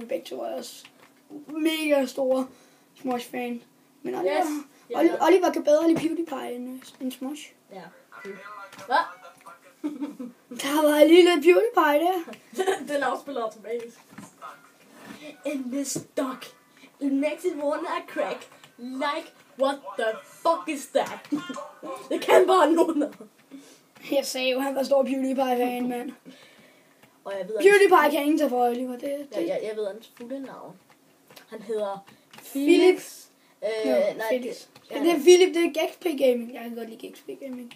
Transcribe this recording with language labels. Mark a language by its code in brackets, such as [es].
[da] Vi begge to er også mega store Smosh-fan. Men Oliver, [en] Yes. [da] Oliver kan bedre lide PewDiePie end Smosh. Ja. Hvad? Der var lige lidt PewDiePie der. Den afspiller automatisk. [en] In this stock. It makes it wanna crack. Like, what the fuck is that? [da] Det kan bare nogen. Jeg sagde jo, han var stor PewDiePie-fan, mand. Og jeg ved, PewDiePie kan ingen tage for Oliver. jeg ved hans fulde navn. Han hedder Philip. Felix. Felix. Det er Philip, det er GXP Gaming. Jeg kan godt lide GXP Gaming.